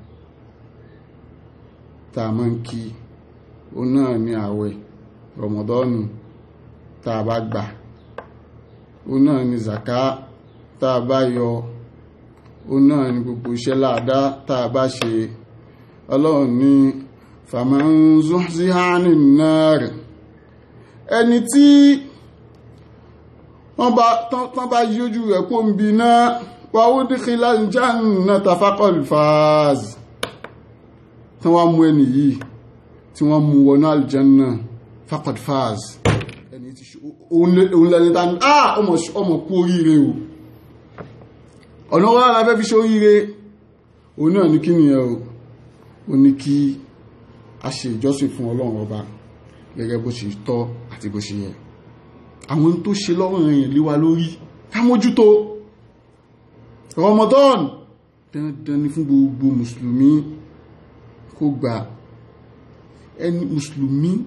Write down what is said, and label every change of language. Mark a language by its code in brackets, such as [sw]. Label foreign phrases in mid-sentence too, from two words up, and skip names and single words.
[yo] tá a máa ń kí òun náà ni àwẹ̀ Ramadan tá a bá gbà òun náà ni zaka tá a bá yọ òun náà ni gbogbo iṣẹ́ láàdá tá a bá ṣe ọlọ́run ní [ar] فمن زحزح عن النار [yo] ẹni tí wọ́n bá yíójú rẹ̀ kó ń bi náà [ar] وأدخل الجنة فقد فاز [yo] tí wọ́n mú ẹni yìí tí wọ́n mú wọnú [ar] الجنة فقد فاز [yo] ẹni tí òun lẹ́ni tá ní ọmọ kú oríire o ọ̀nà wọ́n lára fẹ́ fi ṣe oríire òun náà ní kí nìyẹn o ní kí a ṣe ìjọsìn fún ọlọ́run ọba gẹ́gẹ́ bó ṣe tọ́ àti bó ṣe yẹ àwọn tó ṣe lọ́rùn èèyàn lé wa lórí ká mójútó Ramadan dandan ni fún gbogbo mùsùlùmí kó gbà ẹni mùsùlùmí